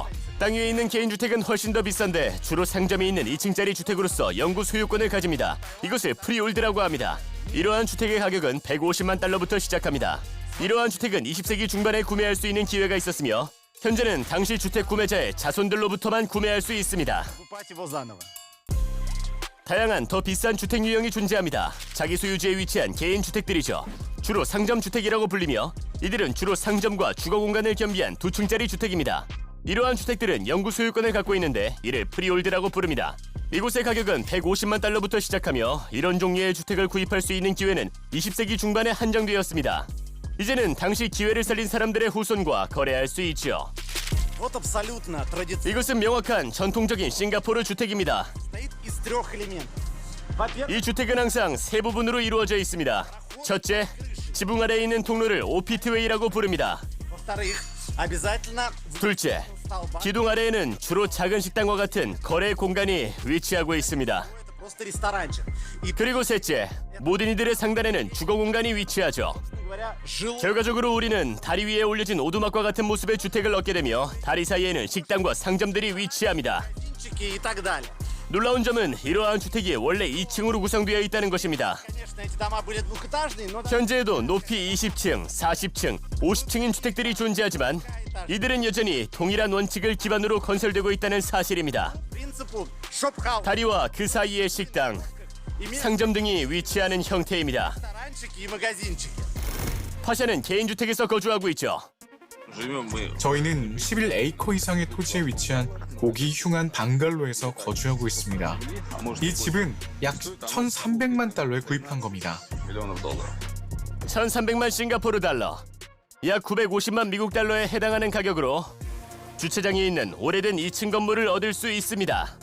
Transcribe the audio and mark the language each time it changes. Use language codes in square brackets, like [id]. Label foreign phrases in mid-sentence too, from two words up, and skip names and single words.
[ko] 땅 위에 있는 개인 주택은 훨씬 더 비싼데 주로 상점이 있는 2층짜리 주택으로서 영구 소유권을 가집니다. 이것을 프리홀드라고 합니다. 이러한 주택의 가격은 150만 달러부터 시작합니다. 이러한 주택은 20세기 중반에 구매할 수 있는 기회가 있었으며 현재는 당시 주택 구매자의 자손들로부터만 구매할 수 있습니다. [ru] Покупать его zаново. [ko] 다양한 더 비싼 주택 유형이 존재합니다. 자기 소유지에 위치한 개인 주택들이죠. 주로 상점 주택이라고 불리며 이들은 주로 상점과 주거 공간을 겸비한 두 층짜리 주택입니다. 이러한 주택들은 영구 소유권을 갖고 있는데 이를 프리홀드라고 부릅니다. 이곳의 가격은 150만 달러부터 시작하며 이런 종류의 주택을 구입할 수 있는 기회는 20세기 중반에 한정되었습니다. 이제는 당시 기회를 살린 사람들의 후손과 거래할 수 있죠. [ru] Вот абсолютно традиционный. [ko] 이것은 명확한 전통적인 싱가포르 주택입니다. [ru] Состоит из 3 элементов. Во-первых, [ko] 이 주택은 항상 세 부분으로 이루어져 있습니다. 첫째, 지붕 아래에 있는 통로를 오피트웨이라고 부릅니다. [ru] во-вторых, обязательно [ko] 둘째, [ru] столба. [ko] 기둥 아래에는 주로 작은 식당과 같은 거래 공간이 위치하고 있습니다. [ru] Это просто ресторанчик. И, [ko] 그리고 셋째, 모든 이들의 상단에는 주거 공간이 위치하죠. [ru] говоря, жилой [ko] 결과적으로 우리는 다리 위에 올려진 오두막과 같은 모습의 주택을 얻게 되며 다리 사이에는 식당과 상점들이 위치합니다. [ru] магазинчики и так далее. [ko] 놀라운 점은 이러한 주택이 원래 2층으로 구성되어 있다는 것입니다. [ru] Конечно, эти дома были двухэтажные, но [ko] 현재에도 높이 20층, 40층, 50층인 주택들이 존재하지만 이들은 여전히 동일한 원칙을 기반으로 건설되고 있다는 사실입니다. [ru] по принципу шопхаус. [ko] 다리와 그 사이의 식당, 상점 등이 위치하는 형태입니다. [ru] Ресторанчики и магазинчики. [ko] 파샤는 개인주택에서 거주하고 있죠. 저희는 11에이커 이상의 토지에 위치한 고기 흉한 방갈로에서 거주하고 있습니다. 이 집은 약 1,300만 달러에 구입한 겁니다. 1,300만 싱가포르 달러, 약 950만 미국 달러에 해당하는 가격으로 주차장에 있는 오래된 2층 건물을 얻을 수 있습니다.